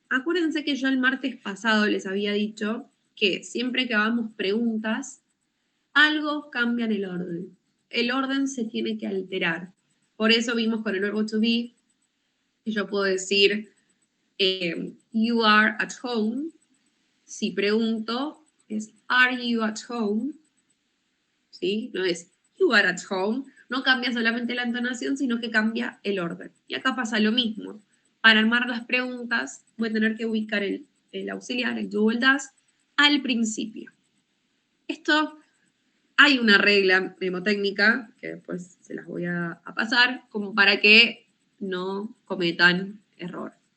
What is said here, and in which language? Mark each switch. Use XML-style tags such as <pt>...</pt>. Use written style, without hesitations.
<es>Acuérdense que yo el martes pasado les había dicho que siempre que hagamos preguntas, algo cambia en el orden. El orden se tiene que alterar. Por eso vimos con el verbo to be, que yo puedo decir,</es> <en>you are at home.</en> <es>Si pregunto, es,</es> <en>are you at home?</en> <es>¿Sí? No es,</es> <en>you are at home.</en> <es>No cambia solamente la entonación, sino que cambia el orden. Y acá pasa lo mismo. Para armar las preguntas, voy a tener que ubicar el auxiliar, el do o el does, al principio. Esto, hay una regla mnemotécnica, que después se las voy a pasar, como para que no cometan error.</es>